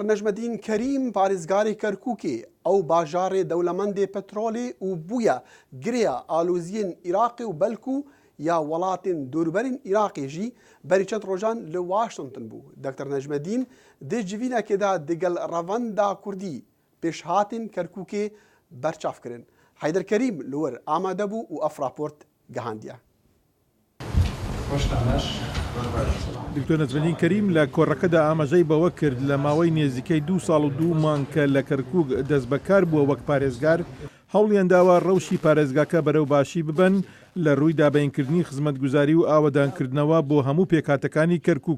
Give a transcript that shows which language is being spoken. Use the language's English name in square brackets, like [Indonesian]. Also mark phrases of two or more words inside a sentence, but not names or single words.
[Kurdish] Necmedîn Kerîm parêzgarê Kerkûkê ew bajarê dewlemendê petrolê û bûye girêya aloziyên Iraqê û belkû ya welatên dûrberîn Iraqê jî berî çend rojan li Washington bû. Dr. Necmedîn dê civînekê de digel revenda Kurdî pêşhatên Kerkûkê berçav kirin. Heyder Kerîm li wir amade bû û ev raport gihandiye. [Central Kurdish] دکتۆر نەجمەدین کەریم لە کۆڕەکەدا ئاماژەی بەوە کرد لە ماوەی نێزیکەی 2 ساڵ و 2 مانگ کە لە کەرکووک دەست بەکار بووە وەک پارێزگار هەوڵیان داوە ڕەوشی پارێزگاکە بەرەو باشی ببن لە ڕووی دابینکردنی خزمەتگوزاری و ئاوەدانکردنەوە بۆ هەموو پێکهاتەکانی کەرکووک.